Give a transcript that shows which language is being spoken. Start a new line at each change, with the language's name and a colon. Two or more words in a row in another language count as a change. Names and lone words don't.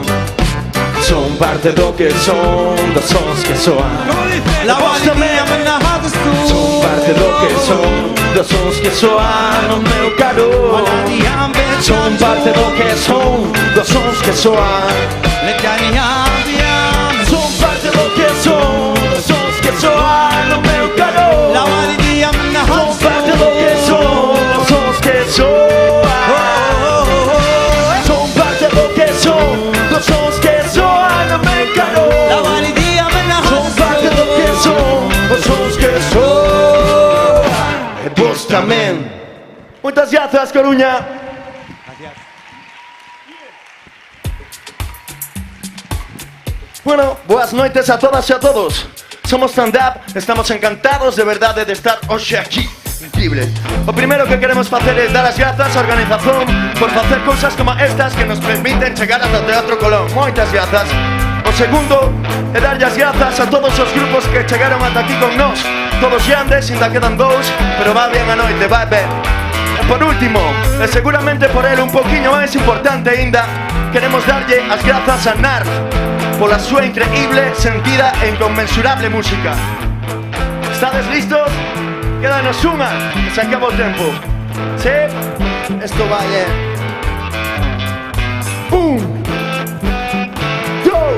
Galician: Son parte do que son, dos sons que soan. الوالدية من هذا Son parte do que son, dos sons que soan o meu carón. Son parte do que son, dos sons que soan. Son parte do que son, dos sons que soan o meu carón. الوالدية من Son هذا parte do que son, dos sons que soan. Son parte do que son, dos sons que soan o meu carón. الوالدية من Son هذا parte do que son, os sons que soan. E vos tamén. Moitas grazas, Coruña. Bueno, boas noites a todas e a todos. Somos Stand Up, estamos encantados de verdade de estar hoxe aquí. Increíble. O primeiro que queremos facer é dar as grazas á organización por facer cousas como estas que nos permiten chegar ata o Teatro Colón. Moitas grazas. O segundo é darlle as grazas a todos os grupos que chegaron ata aquí con nós. Todos grandes, ainda quedan dous,
Spanish: pero va bien
Galician: a noite, vai ben. E por último, e seguramente por ele un poquinho máis importante ainda, queremos darlle as grazas a Narf pola súa increíble, sentida e inconmensurable música. Estades listos? Quédanos unha, que se acaba o tempo. Sí? Esto vai, Un, dos,